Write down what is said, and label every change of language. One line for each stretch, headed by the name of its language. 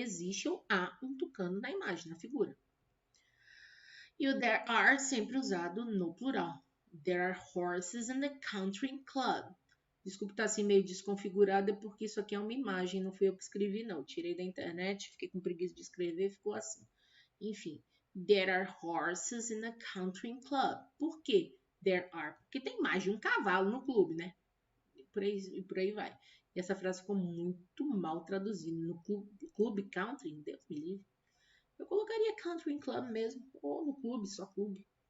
Portuguese: Existe ou há um tucano na imagem, na figura. E o there are sempre usado no plural.
English: There are horses in the country club.
Portuguese: Desculpa estar assim meio desconfigurada, porque isso aqui é uma imagem, não fui eu que escrevi, não. Tirei da internet, fiquei com preguiça de escrever, ficou assim.
English: Enfim, there are horses in the country club.
Portuguese: Por quê? There are. Porque tem mais de um cavalo no clube, né? E por aí vai. E essa frase ficou muito mal traduzida. No clube country, Deus me livre. Eu colocaria country club mesmo, ou no clube, só clube.